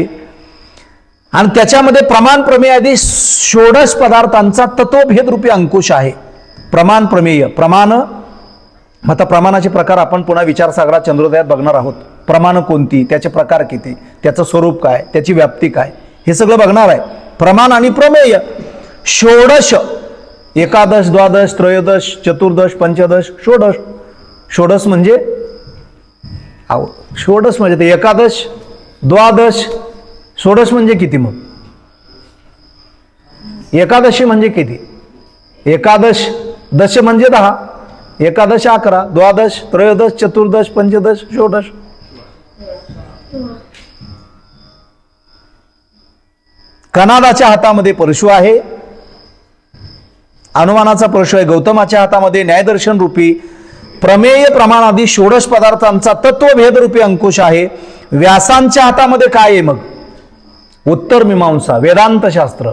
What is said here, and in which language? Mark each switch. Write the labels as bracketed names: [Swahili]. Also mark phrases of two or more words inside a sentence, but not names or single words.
[Marathi] आणि त्याच्यामध्ये प्रमाण प्रमेय आदी 16 पदार्थांचा तत्वभेद रूपी अंकुश आहे. प्रमाण प्रमेय. प्रमाण, आता प्रमाणाचे प्रकार आपण पुन्हा विचारसागरात चंद्रोदयात बघणार आहोत. प्रमाण कोणती, त्याचे प्रकार किती, त्याचं स्वरूप काय, त्याची व्याप्ती काय, हे सगळं बघणार आहे. प्रमाण आणि प्रमेय 16, एकादश, द्वादश, त्रयोदश, चतुर्दश, पंचदश, षोडश. षोडश म्हणजे षोडश म्हणजे ते एकादश, द्वादश, षोडश म्हणजे किती? मग एकादशी म्हणजे किती? एकादश, दश म्हणजे 10, एकादश 11, द्वादश, त्रयोदश, चतुर्दश, पंचदश, षोडश. कनादाच्या हातामध्ये परशु आहे. अनुमानाचा परशु आहे. गौतमाच्या हातामध्ये न्यायदर्शन रूपी प्रमेय प्रमाण आदी 16 पदार्थांचा तत्वभेद रूपी अंकुश आहे. व्यासांच्या हातामध्ये काय आहे मग? उत्तर मीमांसा, वेदांत शास्त्र.